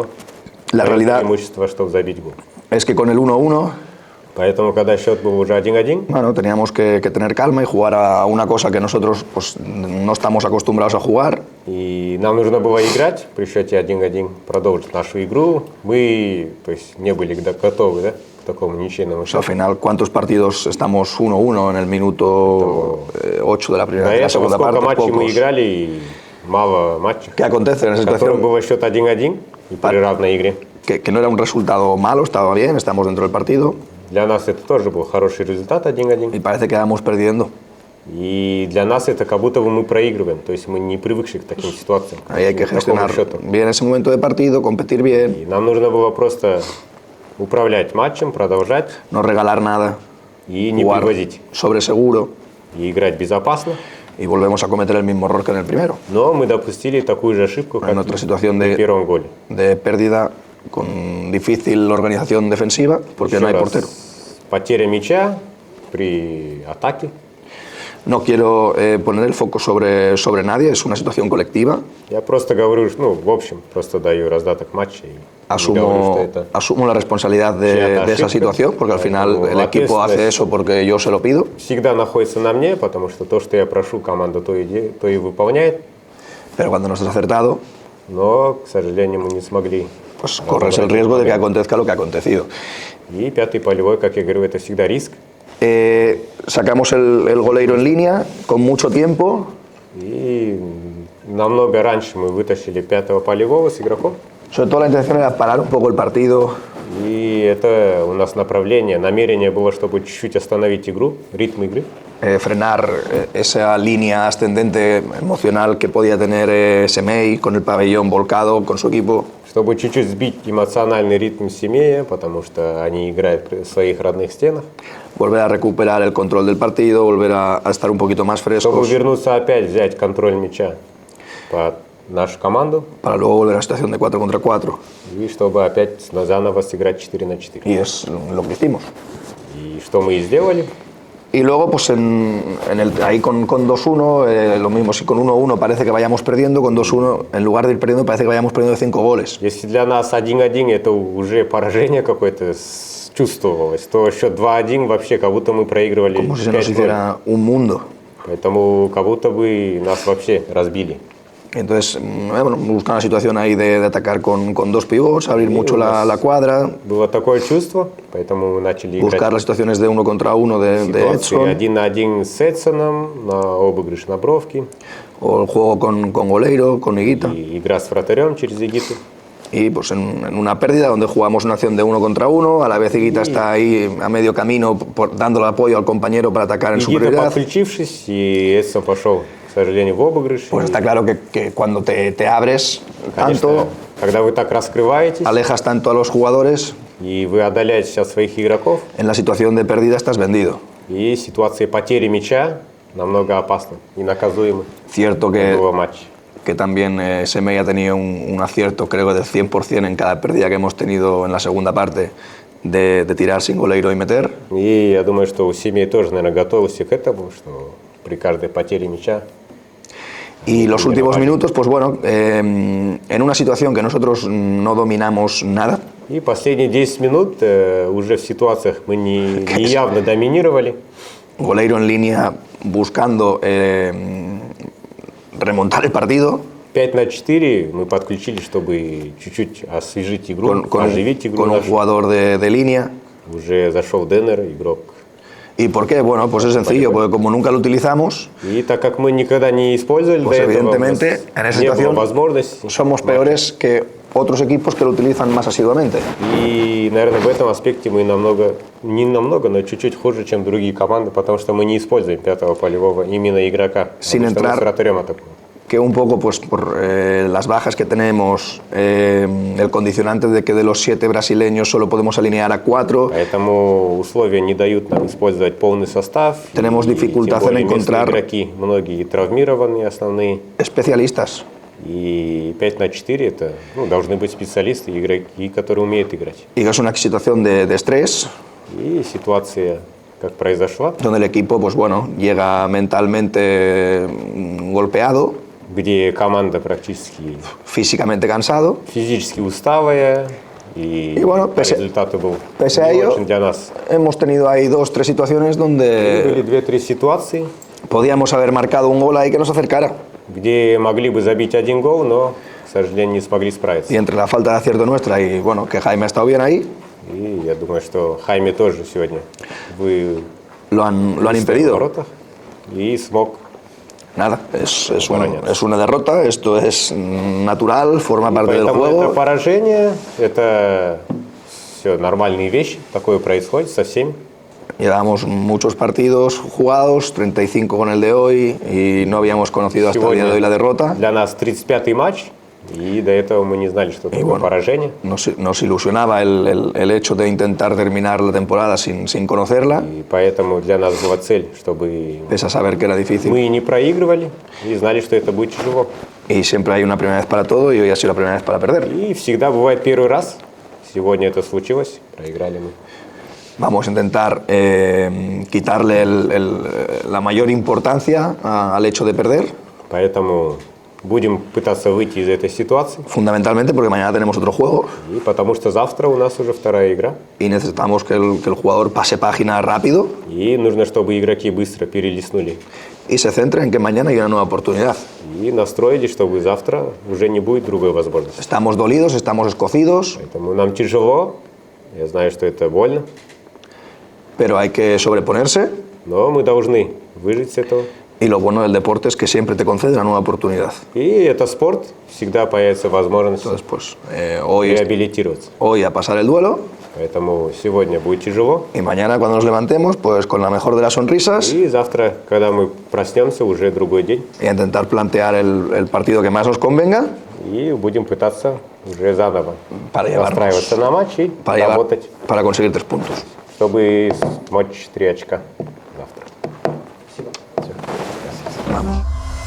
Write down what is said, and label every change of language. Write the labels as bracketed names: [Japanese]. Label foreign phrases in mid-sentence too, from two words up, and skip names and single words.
[Spanish] La [Russian] дает [Spanish] realidad [Russian] преимущество, чтобы забить гол. [Spanish] es que con el 1-1 [Russian] Поэтому, когда счет был уже 1-1, [Spanish] bueno, teníamos que tener calma y jugar a una cosa que nosotros pues, no estamos acostumbrados a jugar. [Russian] и нам нужно было играть при счете 1-1, продолжить нашу игру. Мы, то есть, не были готовы, да, к такому ничейному [Spanish] O sea, al [Russian] счету. [Spanish] final, ¿cuántos partidos estamos 1-1 en el minuto 8 de la primera [Russian] До [Spanish] de la [Russian] этого [Spanish] segunda [Russian] сколько [Spanish] parte? [Russian] матчей мы [Spanish] Pocos. [Russian] играли, и мало матчей, [Spanish] ¿Qué acontece en esa [Russian] в которых [Spanish] situación? [Russian] был счет 1-1 и при равной игре. [Spanish] Que no era un resultado malo, estaba bien, estamos dentro del partido [Russian] Для нас это тоже был хороший результат 1-1. [Spanish] y parece que vamos perdiendo. [Russian] И для нас это как будто бы мы проигрываем, то есть мы не привыкшие к таким ситуациям, [Spanish] Ahí hay que [Russian] к такому [Spanish] gestionar [Russian] счету. [Spanish] bien ese momento de partido, competir bien, [Russian] И нам нужно было просто управлять матчем, продолжать [Spanish] no regalar nada, [Russian] и не [Spanish] jugar [Russian] привозить, [Spanish] sobre seguro [Russian] и играть безопасно. [Spanish] y volvemos a cometer el mismo error que en el primero. [Russian] Но мы допустили такую же ошибку, как [Spanish] En otra situación [Russian] в первом голе. [Spanish] de pérdida con difícil organización defensiva porque [Russian] Еще [Spanish] no hay [Russian] раз, [Spanish] portero. [Russian] потеря мяча при атаке. [Spanish] No quiero poner el foco sobre nadie, es una situación colectiva. [Russian] Я просто говорю, ну, в общем, просто даю раздаток матча и не говорю, что это... [Spanish] Asumo la responsabilidad [Russian] Чья-то [Spanish] de esa [Russian] ошибка. [Spanish] situación porque al final [Russian] Поэтому [Spanish] el equipo hace [Russian] ответственность [Spanish] eso porque yo se lo pido. [Russian] всегда находится на мне, потому что то, что я прошу, команда то и выполняет. [Spanish] Pero cuando no estás acertado, [Russian] Но, к сожалению, мы не смогли. [Spanish] pues corres el riesgo de que acontezca lo que ha acontecido. [Russian] И пятый полевой, как я говорю, это всегда риск. [Spanish] Sacamos el goleiro en línea con mucho tiempo. [Russian] И намного раньше мы вытащили пятого полевого с игроков. [Spanish] Sobre todo la intención era parar un poco el partido, [Russian] И это у нас направление, намерение было, чтобы чуть-чуть остановить игру, ритм игры. [Spanish] frenar esa línea ascendente emocional que podía tener Semei con el pabellón volcado con su equipo. [Russian] Чтобы чуть-чуть сбить эмоциональный ритм семьи, потому что они играют в своих родных стенах. [Spanish] Volver a recuperar el control del partido, volver a estar un poquito más [Russian] Чтобы [Spanish] frescos [Russian] вернуться опять, взять контроль мяча под нашу команду. [Spanish] para luego volver a la situación de 4 contra 4. [Russian] И чтобы опять заново сыграть 4-4. [Spanish] Y es lo que hicimos. [Russian] И что мы и сделали. [Spanish] Y luego, pues ahí con 2-1, lo mismo, si con 1-1 parece que vayamos perdiendo, con 2-1, en lugar de ir perdiendo, parece que vayamos perdiendo de 5 goles. [Russian] Если для нас 1-1 это уже поражение какое-то чувствовалось, то счет 2-1 вообще как будто мы проигрывали [Spanish] Como si se nos [Russian] 5-0. [Spanish] hiciera un mundo. [Russian] Поэтому как будто бы нас вообще разбили. [Spanish] Entonces, bueno, buscar una situación ahí de atacar con 2 pivots, abrir mucho la cuadra, [Russian] Было такое чувство, поэтому мы начали [Spanish] buscar [Russian] играть [Spanish] las situaciones de 1 contra 1 de [Russian] ситуации [Spanish] Edson, [Russian] 1-1 с Эдсоном на обыгрыш на бровки [Spanish] o el juego con goleiro, con Higuita. [Russian] и игра с вратарем через Егиту. [Spanish] Y pues en una pérdida donde jugamos una acción de 1 contra 1, a la vez Higuita está ahí a medio camino dándole apoyo al compañero para atacar en [Russian] Егита, [Spanish] superioridad. [Russian] подключившись, и Эдсон пошел, к сожалению, в обыгрыш. [Spanish] Pues [Russian] И, [Spanish] está claro que cuando te abres [Russian] конечно, [Spanish] tanto, [Russian] когда вы так раскрываетесь, [Spanish] alejas tanto a los jugadores, [Russian] и вы отдаляете сейчас своих игроков, [Spanish] en la situación de pérdida estás vendido. [Russian] и ситуация потери мяча намного опасна и наказуема. [Spanish] Cierto [Russian] Было матч. [Spanish] que también Semei ha tenido un acierto, creo que del 100% en cada pérdida que hemos tenido en la segunda parte, de tirar sin goleiro y meter. [Russian] И я думаю, что у семьи тоже, наверное, готовился к этому, что при каждой потере мяча. [Spanish] Y los últimos minutos, pues bueno, en una situación que nosotros no dominamos nada, [Russian] И последние 10 минут уже в ситуациях мы не явно доминировали. [Spanish] goleiro en línea buscando remontar el partido, [Russian] 5-4 мы подключили, чтобы чуть-чуть освежить игру, оживить игру [Spanish] con un [Russian] нашу. [Spanish] jugador de línea, [Russian] уже зашел Деннер, игрок. [Spanish] ¿Y por qué? Bueno, pues es sencillo, porque como nunca lo utilizamos, [Russian] И так как мы никогда не использовали, [Spanish] pues [Russian] до этого у нас [Spanish] evidentemente en esa [Russian] не было [Spanish] situación [Russian] возможности. [Spanish] somos peores que otros equipos que lo utilizan más asiduamente. [Russian] И, наверное, в этом аспекте мы не намного, но чуть-чуть хуже, чем другие команды, потому что мы не используем пятого полевого именно игрока. [Spanish] Sin [Russian] Обычно [Spanish] entrar- [Russian] мы с вратарем атакуем. [Spanish] Que un poco pues por las bajas que tenemos, el condicionante de que de los 7 brasileños solo podemos alinear a 4, [Russian] Поэтому условия не дают нам использовать полный состав. [Spanish] Tenemos [Russian] И [Spanish] dificultad [Russian] тем более [Spanish] en encontrar- [Russian] местные игроки, многие травмированные основные. [Spanish] especialistas. [Russian] И 5 на 4 это должны быть специалисты, игроки, которые умеют играть. [Spanish] Y que es una situación de estrés, [Russian] И ситуация, как произошла, [Spanish] donde el equipo pues bueno, llega mentalmente golpeado, [Russian] где команда практически [Spanish] físicamente cansado, [Russian] физически уставая, и [Spanish] Y bueno, [Russian] по результату был [Spanish] pese a [Russian] не [Spanish] ello, [Russian] очень для нас. [Spanish] hemos tenido ahí 2-3 situaciones donde [Russian] Были 2-3 ситуации, [Spanish] podíamos haber marcado un gol ahí que nos acercara. [Russian] где могли бы забить один гол, но, к сожалению, не смогли справиться. [Spanish] Y entre la falta de acierto nuestra y bueno, que Jaime ha estado bien ahí, [Russian] И я думаю, что Хайме тоже сегодня вы [Spanish] lo han [Russian] в [Spanish] impedido. [Russian] воротах и смог. [Spanish] Nada, es una derrota, esto es natural, forma parte del [Russian] Поэтому это [Spanish] juego. [Russian] поражение, это все нормальные вещи, такое происходит со всеми. [Spanish] Llevamos muchos partidos jugados, 35 con el de hoy, y no habíamos conocido hasta el día de hoy la derrota. [Russian] Для нас 35-й матч, и до этого мы не знали, что такое [Spanish] bueno, [Russian] поражение. [Spanish] Nos ilusionaba el hecho de intentar terminar la temporada sin conocerla, [Russian] И поэтому для нас была цель, чтобы [Spanish] pese a saber que era difícil. [Russian] мы не проигрывали и знали, что это будет тяжело. [Spanish] Y siempre hay una primera vez para todo y hoy ha sido la primera vez para perder. [Russian] И всегда бывает первый раз. Сегодня это случилось, проиграли мы. [Spanish] Vamos a intentar quitarle la mayor importancia al hecho de perder, [Russian] Поэтому будем пытаться выйти из этой ситуации. [Spanish] fundamentalmente porque mañana tenemos otro juego [Russian] И потому что завтра у нас уже вторая игра. [Spanish] y necesitamos que el jugador pase página rápido [Russian] И нужно, чтобы игроки быстро перелистнули [Spanish] y se centre en que mañana hay una nueva oportunidad. [Russian] и настроились, чтобы завтра уже не будет другой возможности. [Spanish] Estamos dolidos, estamos escocidos, [Russian] Поэтому нам тяжело. Я знаю, что это больно. [Spanish] pero hay que sobreponerse [Russian] Но мы должны выжить с этого. [Spanish] y lo bueno del deporte es que siempre te concede una nueva oportunidad. [Russian] И это спорт. Всегда появится возможность [Spanish] Entonces, pues hoy [Russian] реабилитироваться. [Spanish] a pasar el duelo [Russian] Поэтому сегодня будет тяжело. [Spanish] y mañana cuando nos levantemos, pues con la mejor de las sonrisas [Russian] И завтра, когда мы проснемся, уже другой день. [Spanish] y a intentar plantear el partido que más nos convenga [Russian] И будем пытаться уже заново [Spanish] Para llevarnos- [Russian] настраиваться на матч и работать, [Spanish] para conseguir 3 puntos. [Russian] чтобы смочь 3 очка завтра. [Spanish] Vamos.